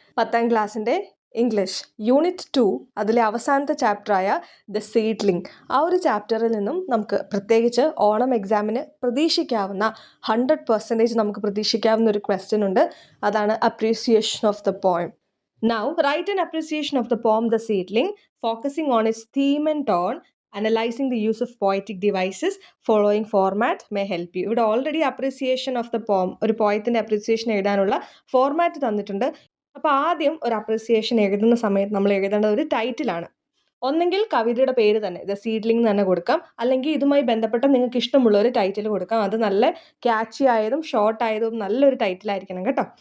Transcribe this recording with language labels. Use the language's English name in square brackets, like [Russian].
[Malayalam] 10ാം ക്ലാസ്സിൻ്റെ English unit 2 അതിലെ അവസാനത്തെ ചാപ്റ്ററായ ദ സീഡ്ലിംഗ്. ആ ഒരു ചാപ്റ്ററിൽ നിന്നും നമുക്ക് പ്രത്യേകിച്ച് ഓണം എക്സാമിന് പ്രതീക്ഷിക്കാവുന്ന 100% നമുക്ക് പ്രതീക്ഷിക്കാവുന്ന ഒരു ക്വസ്റ്റ്യൻ ഉണ്ട്. അതാണ് appreciation of the poem. [English] Now, write an appreciation of the poem The Seedling, focusing on its theme and tone. Analyzing the use of poetic devices, following format may help you. [Malayalam] ഇവിടെ already appreciation of the poem, ഒരു പോയത്തിൻ്റെ appreciation എഴുതാനുള്ള format തന്നിട്ടുണ്ട്. അപ്പോൾ ആദ്യം ഒരു appreciation എഴുതുന്ന സമയത്ത് നമ്മൾ എഴുതേണ്ട ഒരു ടൈറ്റിലാണ്. ഒന്നെങ്കിൽ കവിതയുടെ പേര് തന്നെ ദ സീഡ്ലിംഗ് തന്നെ കൊടുക്കാം, അല്ലെങ്കിൽ ഇതുമായി ബന്ധപ്പെട്ട നിങ്ങൾക്ക് ഇഷ്ടമുള്ള ഒരു ടൈറ്റിൽ കൊടുക്കാം. അത് നല്ല ക്യാച്ചി ആയതും ഷോർട്ട് ആയതും നല്ലൊരു ടൈറ്റിലായിരിക്കണം കേട്ടോ.